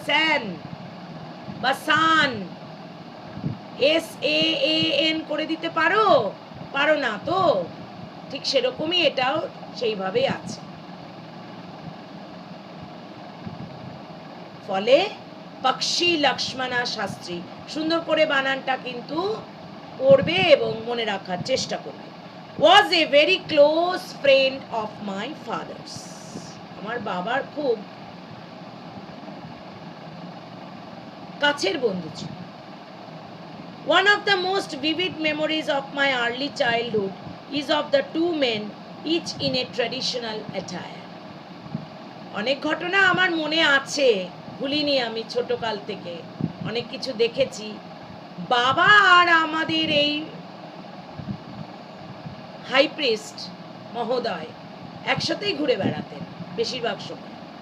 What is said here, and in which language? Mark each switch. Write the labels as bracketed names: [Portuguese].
[Bangla] স্যান বা সান SAAN করে দিতে পারো? পারো না তো। ঠিক সেরকমই এটাও সেইভাবেই আছে। ফলে পাকশি লক্ষ্মণা শাস্ত্রী সুন্দর করে বানানটা কিন্তু পড়বে এবং মনে রাখার চেষ্টা করবে। [English] was a very close friend of my father's, [Bangla] আমার বাবার খুব কাছের বন্ধু ছিল। [English] one of the most vivid memories of my early childhood is of the two men, each in a traditional attire. [Bangla] অনেক ঘটনা আমার মনে আছে, ভুলিনি আমি, ছোটকাল থেকে অনেক কিছু দেখেছি। বাবা আর আমাদের এই হাই প্রিস্ট মহোদয় একসাথেই ঘুরে বেড়াতেন বেশিরভাগ সময়।